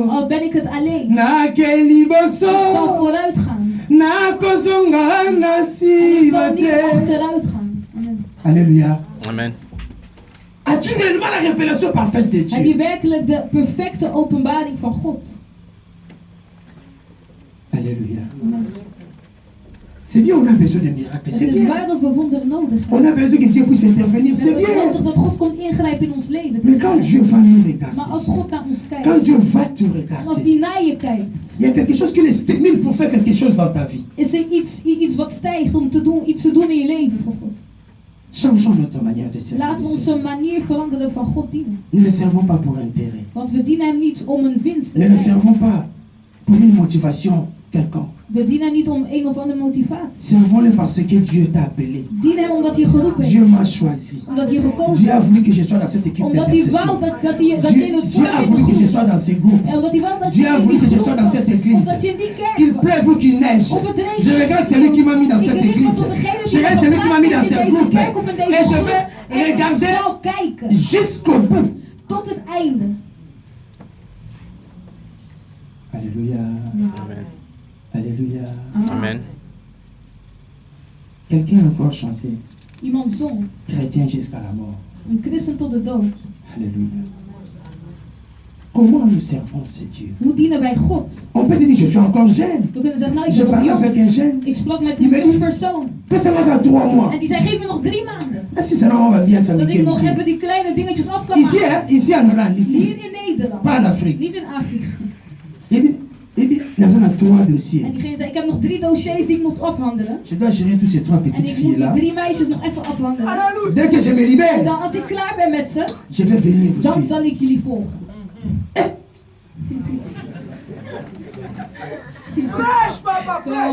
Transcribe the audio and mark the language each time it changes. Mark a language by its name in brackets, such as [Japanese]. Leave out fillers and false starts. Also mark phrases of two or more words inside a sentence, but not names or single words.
[Dutch] Al ben ik het alleen, [Lingala] nakeli [Dutch] ik zal [Lingala] boso. [Dutch] vooruit gaan. [Lingala] Nakozonga [Dutch] En ik zal [Lingala] nasiba [Dutch] niet [Lingala] te. [Dutch] achteruit gaan. Amen. [French] Alléluia. Amen. As-tu réellement la révélation parfaite de [Dutch] Heb je [French] Dieu? [Dutch] werkelijk de perfecte openbaring van God? [French] Alléluia. Amen. C'est bien, on a besoin de miracles. [Dutch] Het [French] C'est [Dutch] is [French] bien. [Dutch] waar dat we wonderen nodig [French] On [Dutch] hebben. [French] a besoin que Dieu puisse intervenir. [Dutch] We [French] C'est [Dutch] hebben nodig [French] bien. [Dutch] dat God komt ingrijpen in ons leven. [French] Mais quand Dieu va nous [Dutch] Maar [French] regarder, [Dutch] als God naar ons [French] quand [Dutch] kijkt, [French] Dieu va te [Dutch] en als [French] regarder, [Dutch] die naar je kijkt, [French] il y a quelque chose qui le stimule pour faire quelque chose dans ta vie. [Dutch] is er iets wat stijgt om iets te doen in je leven voor God. [French] Changeons notre manière de servir. [Dutch] Laten we [French] le [Dutch] onze [French] Seigneur. [Dutch] manier veranderen van God dienen. [French] Nous ne servons pas pour intérêt. [Dutch] Want we dienen hem niet om een winst te [French] Nous ne [Dutch] krijgen. [French] servons pas pour une motivation quelconque. [Dutch] We dienen hem niet om een of andere motivatie. [French] Servons-le parce que Dieu t'a appelé. [Dutch] Dien hem omdat hij geroepen [French] Dieu [Dutch] heeft. [French] m'a choisi. [Dutch] Omdat hij gekozen [French] Dieu a [Dutch] heeft. [French] voulu que je sois dans cette équipe [Dutch] Omdat hij [French] d'intercession. [Dutch] wou dat je in het [French] Dieu a voulu que je [Dutch] voorbeeld [French] sois dans ces groupes. [Dutch] En omdat hij wou dat [French] Dieu [Dutch] je [French] a [Dutch] in [French] voulu [Dutch] die [French] que je [Dutch] groep [French] sois dans [Dutch] was. [French] cette église. [Dutch] Omdat je in die kerk [French] Qu'il [Dutch] was. [French] pleuve ou qu'il neige. [Dutch] Of het regent. [French] Je regarde celui qui m'a mis dans cette église. Je regarde celui qui m'a mis dans ce groupe. Et je vais [Dutch] En ik [French] regarder [Dutch] zal kijken [French] jusqu'au bout. [Dutch] tot het einde. [French] Alléluia. Amen. Alléluia. Amen. Quelqu'un a encore chanté. [Dutch] Iemand zong, [French] Chrétien jusqu'à la mort. [Dutch] een christen tot de dood. [French] Alléluia. Comment nous servons ce Dieu? [Dutch] Hoe dienen wij God? [French] On peut dire, je suis encore jeune. [Dutch] We kunnen zeggen, nou ik [French] Je [Dutch] ben nog [French] parle avec [Dutch] jong. [French] un jeune. [Dutch] Ik sprak met Die een ben jonge die- persoon. [French] Peut seulement dans 3 mois. [Dutch] En die zei, geef me nog 3 maanden. [French] Ah, si ça on va bien [Dutch] Dat [French] s'ambiquer. [Dutch] ik nog even die kleine dingetjes af kan [French] Ici, [Dutch] maken. [French] hein, ici en Hollande, [Dutch] Hier [French] ici. [Dutch] in Nederland. [French] Pas en Afrique. [Dutch] Niet in Afrika. [French] Il dit, nous avons 3 dossiers. [Dutch] En diegene zei, ik heb nog 3 dossiers die ik moet afhandelen. [French] Je dois gérer tous ces 3 [Dutch] En [French] petites [Dutch] ik moet filles die [French] là. [Dutch] 3 meisjes nog even afhandelen. [French] Dès que je me [Dutch] En [French] libère, [Dutch] dan als ik klaar ben met ze, [French] je vais venir vous [Dutch] dan [French] suivre. [Dutch] zal ik jullie volgen. [French] Prêche, papa, prêche.